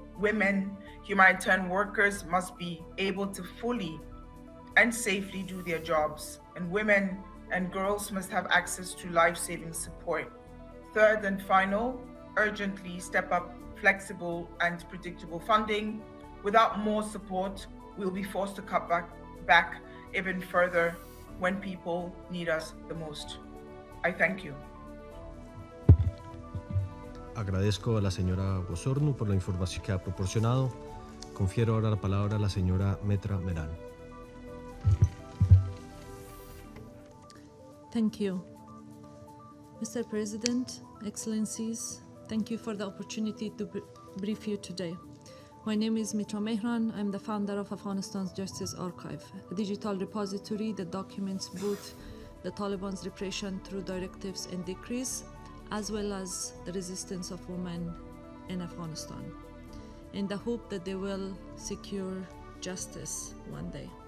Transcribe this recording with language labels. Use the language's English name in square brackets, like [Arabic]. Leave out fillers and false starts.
[English] Women, humanitarian workers must be able to fully and safely do their jobs, and women and girls must have access to life-saving support. Third and final, urgently step up flexible and predictable funding. Without more support, we'll be forced to cut back even further when people need us the most. I thank you. [Spanish] Agradezco a la señora Bosorno por la información que ha proporcionado. Confiero ahora la palabra a la señora Metra Meran. [English] Thank you. Mr. President, Excellencies, Thank you for the opportunity to brief you today. My name is Mitra Mehran. I'm the founder of Afghanistan's Justice Archive, a digital repository that documents both the Taliban's repression through directives and decrees, as well as the resistance of women in Afghanistan, in the hope that they will secure justice one day.